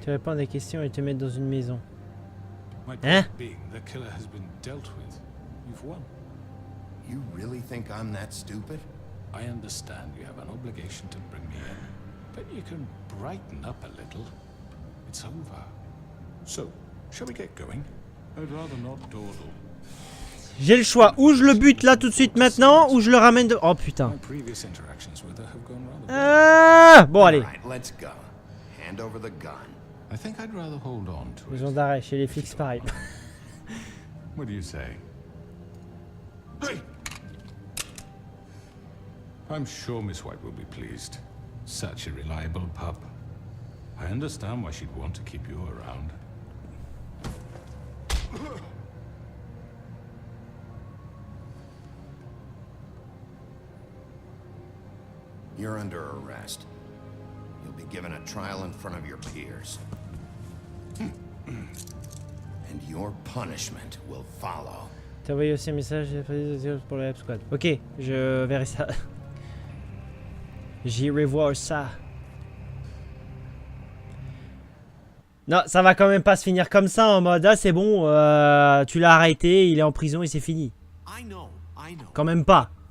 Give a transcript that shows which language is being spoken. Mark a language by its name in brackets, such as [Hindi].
[French] Tu réponds à des questions et te mettre dans une maison. [English] My point being, the killer has been dealt with. You've won. You really think I'm that stupid? I understand you have an obligation to bring me in, but you can brighten up a little. It's over. So, shall we get going? I'd rather not dawdle. [French] J'ai le choix, ou je le bute là tout de suite maintenant, ou je le ramène de... Oh putain. [English] My previous interactions with her have gone rather [French] Bon allez. [English] Right, let's go. Hand over the gun. I think I'd rather hold on to it. [French] Maison d'arrêt, chez les flics pareil. [English] What do you say? Hey! I'm sure Miss White will be pleased. Such a reliable pup. I understand why she'd want to keep you around. You're under arrest. You'll be given a trial in front of your peers. And your punishment will follow. [French] T'as envoyé aussi un message pour le Hype Squad. Ok, je verrai ça. J'irai voir ça. Non, ça va quand même pas se finir comme ça en mode ah c'est bon, tu l'as arrêté, il est en prison et c'est fini. Quand même pas.